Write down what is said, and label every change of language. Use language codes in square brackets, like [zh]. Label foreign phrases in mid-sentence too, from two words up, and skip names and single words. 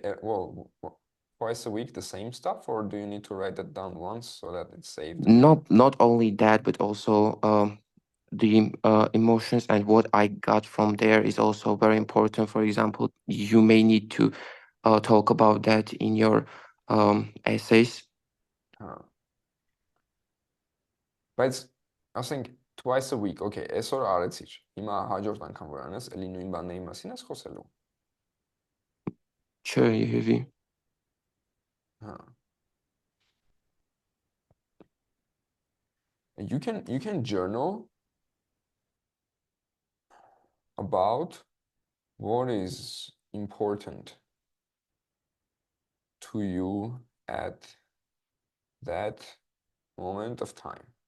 [en] Well, twice a week, the same stuff, or do you need to write that down once so that it's saved? Not only that, but also the emotions and what I got from there is also very important. For example, you may need to talk about that in your essays. [hy] Բայց ասենք [en] twice a week, [hy] okay, այսօր արեցիր։ Հիմա հաջորդ անգամ որ անես, էլի նույն բաների մասին ես խոսելու։ Չէ, երևի։ [en] You can journal about what is important to you at that moment of time.